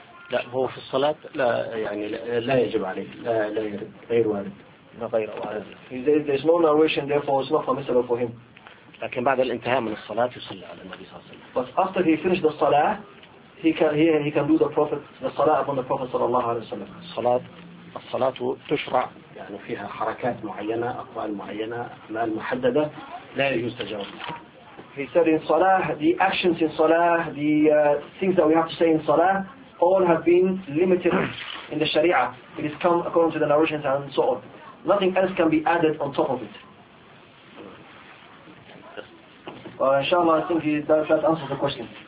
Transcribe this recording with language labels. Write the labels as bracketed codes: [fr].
[ar] لا هو في الصلاة لا يعني لا يجب عليه لا غير وارد [en] There is no narration, therefore it's not permissible for him. [ar] لكن بعد الانتهاء من الصلاة يصلى على النبي صلى الله عليه وسلم. [en] But after he finished the salah, he can do the prophet the salah upon the prophet صلى الله عليه وسلم. [ar] الصلاة تشرع يعني فيها حركات معينة أقوال معينة أعمال محددة لا يجوز تجاوزها. [en] He said in salah the actions in salah the things that we have to say in salah all have been limited in the Sharia. It is come according to the narrations and so on. Nothing else can be added on top of it. Inshallah, I think that answers the question.